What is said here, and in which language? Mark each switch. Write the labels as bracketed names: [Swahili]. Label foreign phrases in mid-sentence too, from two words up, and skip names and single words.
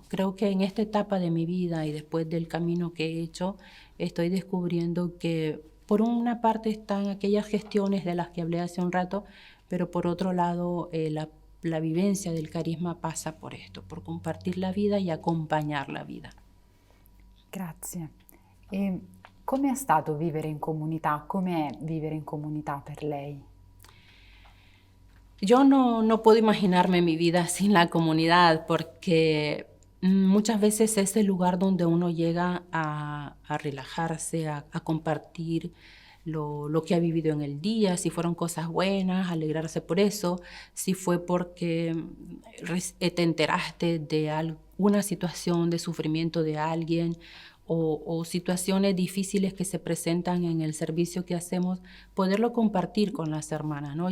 [Spanish] Creo que en esta etapa de mi vida y después del camino que he hecho, estoy descubriendo que por una parte están aquellas gestiones de las que hablé hace un rato, pero por otro lado la vivencia del carisma pasa por esto, por compartir la vida y acompañar la vida. [Italian] Grazie. E come è stato vivere in comunità? Com'è vivere in comunità per lei? [Spanish] Yo no puedo imaginarme mi vida sin la comunidad porque muchas veces es el lugar donde uno llega a relajarse, a compartir lo que ha vivido en el día, si fueron cosas buenas, alegrarse por eso, si fue porque te enteraste de una situación de sufrimiento de alguien o situaciones difíciles que se presentan en el servicio que hacemos, poderlo compartir con las hermanas, ¿no?